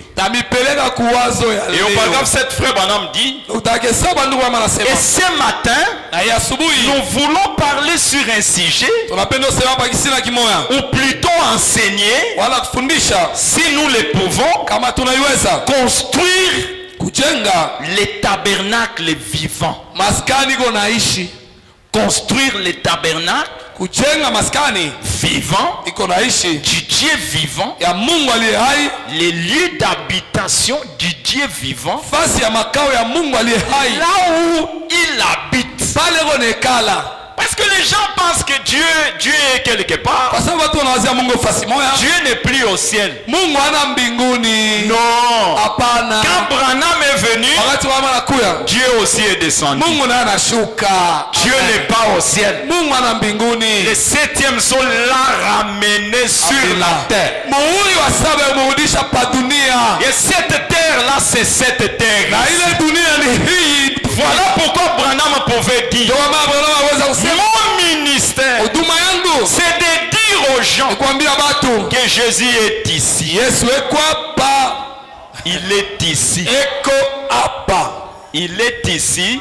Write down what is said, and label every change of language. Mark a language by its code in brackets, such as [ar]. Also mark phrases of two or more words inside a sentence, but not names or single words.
[fr] Et au paragraphe 7, frère Branham dit, et ce matin, nous voulons parler sur un sujet, ou plutôt enseigner, si nous le pouvons, construire [sw] kujenga [fr] les tabernacles vivants. [sw] maskani iko naishi. [fr] Construire les tabernacles [sw] Kujenga maskani [fr] vivants [sw] iko naishi [fr] du Dieu vivant, [sw] ya Mungu aliye hai, [fr] les lieux d'habitation du Dieu vivant, [sw] fasi ya makao ya Mungu aliye hai, [fr] là où il habite. [sw] pale konekala. [fr] Parce que les gens pensent que Dieu est quelque part. [sw] Kwa sababu watu wanawazia Mungu fasi moja. [fr] Dieu n'est plus au ciel. [sw] Mungu hana mbinguni. [fr] Non. [sw] Hapana. [fr] Quand Branham est venu, [sw] Wakati mama anakuya, [fr] Dieu aussi est descendu. [sw] Mungu naye anashuka. [fr] Dieu n'est pas au ciel. [sw] Mungu hana mbinguni. [fr] Le septième sol l'a ramené sur la terre. [sw] Muhuri wa saba umurudisha pa dunia. [fr] Et cette terre là, c'est cette terre. [sw] Na ile dunia ni hii. [fr] Voilà pourquoi Branham pouvait dire, mon ministère, c'est de dire aux gens que Jésus est ici. Il est ici. Il est ici.